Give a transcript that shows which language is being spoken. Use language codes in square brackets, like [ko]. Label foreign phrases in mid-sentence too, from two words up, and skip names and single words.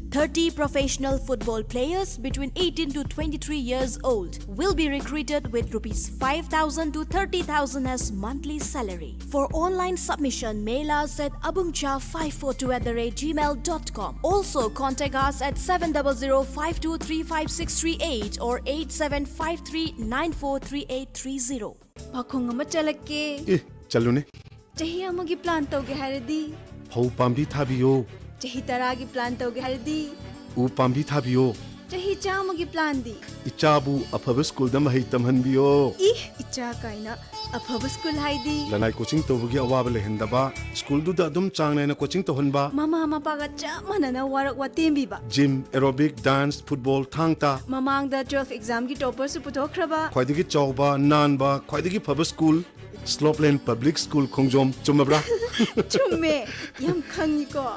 [en] 30 professional football players between 18 to 23 years old will be recruited with Rs 5,000 to 30,000 as monthly salary. For online submission, mail us at abungcha542@gmail.com. Also contact us at 700-5235-638 or 8753943830. [mni] Pakhong ama chalake. Chalune. Chahi amagi plan tauge haradi. Hau pambi thabiyo. Chahi taragi plan tauge haradi. U pambi thabiyo. Chahi chamagi plan di. Ichabu afaba school da mahai tamhanbiyo. Icha kaina afaba school haidi. Lanai coaching tobugi awaba lehendaba. School du da adum changne na coaching tohanba. Mama mapaga chamana na warak watembi ba. [en] Gym, aerobic, dance, football, [mni] thangta. Mamang da 12th exam gi topper su putokraba. Khwaidagi chawba, nanba, khwaidagi phaba school. Slopeland Public School Khongjom chumabra. Chumme yam khangi ko.